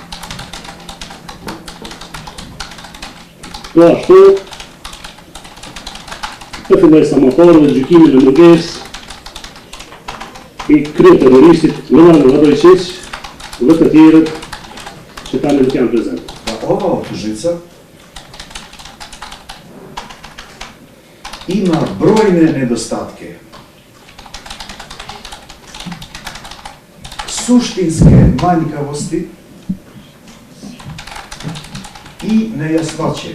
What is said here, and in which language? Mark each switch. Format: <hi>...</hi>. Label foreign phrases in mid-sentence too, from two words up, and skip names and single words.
<sq>Po ashtu, të filloj sa më parë dhe gjykimin e mungesë i kryeterroristit Milan Radojčić dhe të tjerët që tani nuk janë prezent.</sq> <sr>Ova optužnica ima brojne nedostatke. Suštinske manjkavosti i nejasnoće.</sr>